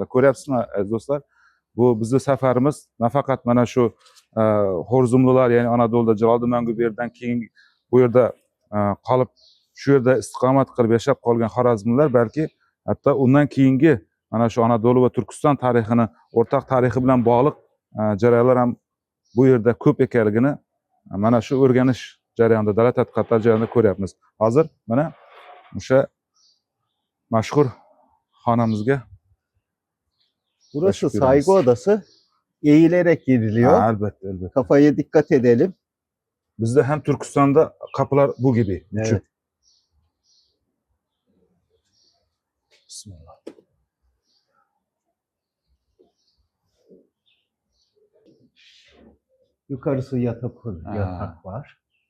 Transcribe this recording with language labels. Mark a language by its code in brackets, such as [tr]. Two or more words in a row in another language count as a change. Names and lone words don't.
[uz] Ko'ryapsizmi aziz do'stlar? Bu bizning safarimiz nafaqat mana shu Xo'rzumlilar, ya'ni Anadoluda Jaloliddin Manguberdidan keyin bu yerda qolib shu yerda istiqomat qilib yashab qolgan Xorazmlilar, balki hatto undan keyingi mana shu Anadolu va Turkiston tarixini, o'rtaq tarixi bilan bog'liq jarayonlar ham bu yerda ko'p ekanligini mana shu o'rganish jarayonida, davlat tadqiqotlari jarayonida ko'ryapmiz. Hozir mana o'sha mashhur xonamizga [tr] Burası teşekkür saygı ederiz. odası. Eğilerek giriliyor. [uz] Albatta, albatta. [tr] Kafaya dikkat edelim. Bizde hem Türkistan'da kapılar bu gibi. Evet. Bismillah. Yukarısı yatak var.